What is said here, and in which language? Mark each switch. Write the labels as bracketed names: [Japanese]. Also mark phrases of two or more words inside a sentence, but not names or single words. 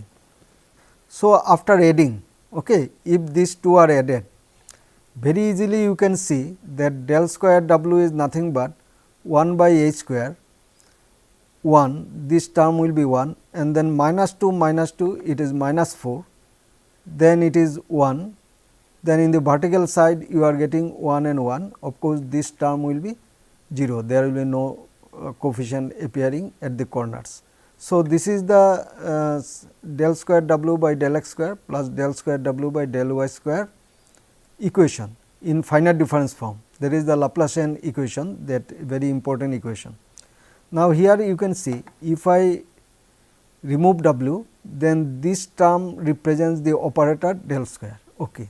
[English] So, after adding, okay, if these two are added, very easily you can see that del square w is nothing but 1 by h square 1, this term will be 1, and then minus 2 it is minus 4, then it is 1, then in the vertical side you are getting 1 and 1, of course, this term will be 0, there will be no coefficient appearing at the corners. So, this is the del square w by del x square plus del square w by del y square equation in finite difference form. There is the Laplacian equation, that very important equation. Now, here you can see if I remove w, then this term represents the operator del square. Okay.